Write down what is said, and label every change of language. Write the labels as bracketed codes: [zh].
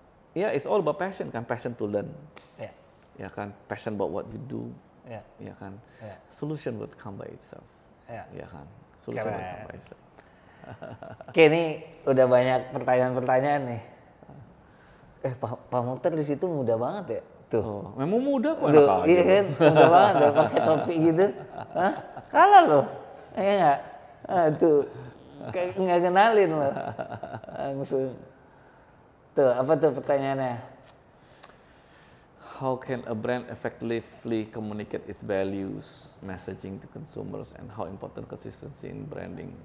[en] Ya, it's all about passion kan, passion to learn, ya kan. Passion about what you do, ya kan. Solution would come by itself, ya kan. Solution would come by itself. [id] Oke, ini udah banyak pertanyaan-pertanyaan nih. Pak Mukhtar di situ muda banget ya? Tuh. Oh, memang muda kok Tuh, anak aja. iya kan, muda banget ya pakai topi gitu. Hah? Kalah loh. Iya nggak? Tuh, kayak nggak kenalin loh. Langsung. Tuh, apa tuh pertanyaannya? [en] How can a brand effectively communicate its values, messaging to consumers, and how important consistency in branding?